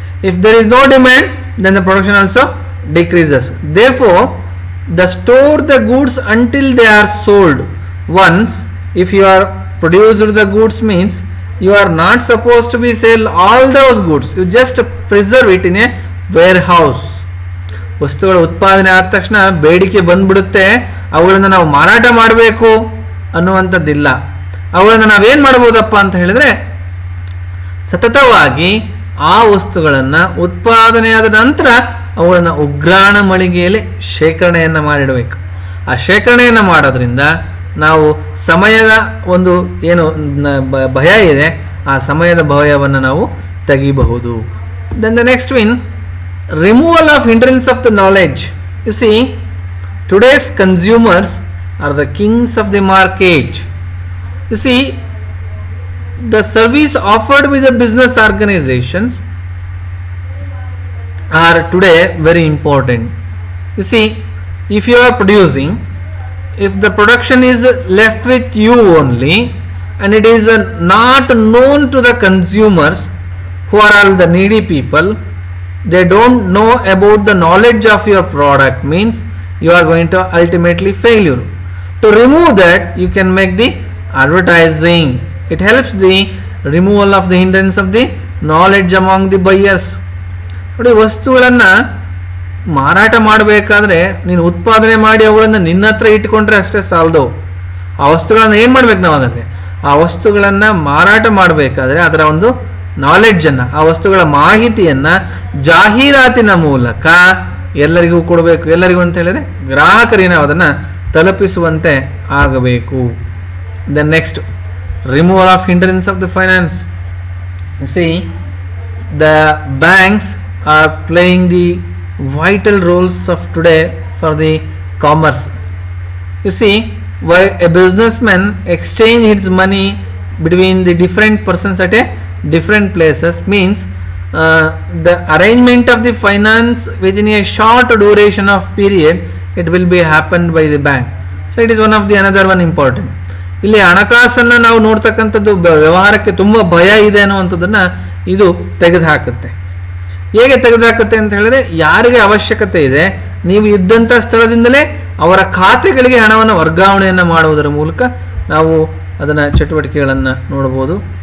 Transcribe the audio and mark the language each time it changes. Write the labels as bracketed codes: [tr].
[en] If there is no demand, then the production also decreases. Therefore, the store the goods until they are sold. Once, if you are produced the goods, means you are not supposed to be sell all those goods. You just preserve it in a warehouse. [kn] ವಸ್ತುಗಳ ಉತ್ಪಾದನೆ ಆದ ತಕ್ಷಣ ಬೇಡಿಕೆ ಬಂದ್ಬಿಡುತ್ತೆ, ಅವುಗಳನ್ನು ನಾವು ಮಾರಾಟ ಮಾಡಬೇಕು ಅನ್ನುವಂಥದ್ದಿಲ್ಲ. ಅವುಗಳನ್ನು ನಾವೇನು ಮಾಡ್ಬೋದಪ್ಪ ಅಂತ ಹೇಳಿದ್ರೆ, ಸತತವಾಗಿ ಆ ವಸ್ತುಗಳನ್ನು ಉತ್ಪಾದನೆಯಾದ ನಂತರ ಅವುಗಳನ್ನು ಉಗ್ರಾಣ ಮಳಿಗೆಯಲ್ಲಿ ಶೇಖರಣೆಯನ್ನು ಮಾಡಿಡಬೇಕು. ಆ ಶೇಖರಣೆಯನ್ನು ಮಾಡೋದ್ರಿಂದ ನಾವು ಸಮಯದ ಒಂದು ಏನು ಭಯ ಇದೆ, ಆ ಸಮಯದ ಭಯವನ್ನು ನಾವು ತೆಗಿಬಹುದು. [en] Then the next one, removal of hindrance of the knowledge. You see, today's consumers are the kings of the market. You see, the service offered by the business organizations are today very important. You see, if you are producing, if the production is left with you only and it is not known to the consumers who are all the needy people, they don't know about the knowledge of your product, means you are going to ultimately failure. To remove that, you can make the advertising. It helps the removal of the hindrance of the knowledge among the buyers. [kn] ನೋಡಿ, ವಸ್ತುಗಳನ್ನು ಮಾರಾಟ ಮಾಡಬೇಕಾದ್ರೆ ನೀನು ಉತ್ಪಾದನೆ ಮಾಡಿ ಅವುಗಳನ್ನು ನಿನ್ನ ಹತ್ರ ಇಟ್ಕೊಂಡ್ರೆ ಅಷ್ಟೇ ಸಾಲದು. ಆ ವಸ್ತುಗಳನ್ನು ಏನು ಮಾಡ್ಬೇಕು ನಾವು? ಹಾಗಾದರೆ ಆ ವಸ್ತುಗಳನ್ನು ಮಾರಾಟ ಮಾಡಬೇಕಾದ್ರೆ ಅದರ ಒಂದು ನಾಲೆಡ್ಜನ್ನು, ಆ ವಸ್ತುಗಳ ಮಾಹಿತಿಯನ್ನು ಜಾಹೀರಾತಿನ ಮೂಲಕ ಎಲ್ಲರಿಗೂ ಕೊಡಬೇಕು. ಎಲ್ಲರಿಗೂ ಅಂತ ಹೇಳಿದ್ರೆ ಗ್ರಾಹಕರಿಗೆ ನಾವು ಅದನ್ನು ತಲುಪಿಸುವಂತೆ ಆಗಬೇಕು. [en] The next, removal of hindrance of the finance. See, the banks are playing the vital roles of today for the commerce. You see, why a businessman exchange his money between the different persons at a different places, means the arrangement of the finance within a short duration of period, it will be happened by the bank. So it is one of the another one important. [kn] ಇಲ್ಲಿ ಹಣಕಾಸನ್ನು ನಾವು ನೋಡ್ತಕ್ಕಂಥದ್ದು ವ್ಯವಹಾರಕ್ಕೆ ತುಂಬ ಭಯ ಇದೆ ಅನ್ನುವಂಥದ್ದನ್ನು ಇದು ತೆಗೆದುಹಾಕುತ್ತೆ. ಹೇಗೆ ತೆಗೆದುಹಾಕುತ್ತೆ ಅಂತ ಹೇಳಿದ್ರೆ, ಯಾರಿಗೆ ಅವಶ್ಯಕತೆ ಇದೆ ನೀವು ಇದ್ದಂಥ ಸ್ಥಳದಿಂದಲೇ ಅವರ ಖಾತೆಗಳಿಗೆ ಹಣವನ್ನು ವರ್ಗಾವಣೆಯನ್ನು ಮಾಡುವುದರ ಮೂಲಕ ನಾವು ಅದನ್ನು ಚಟುವಟಿಕೆಗಳನ್ನು ನೋಡ್ಬೋದು.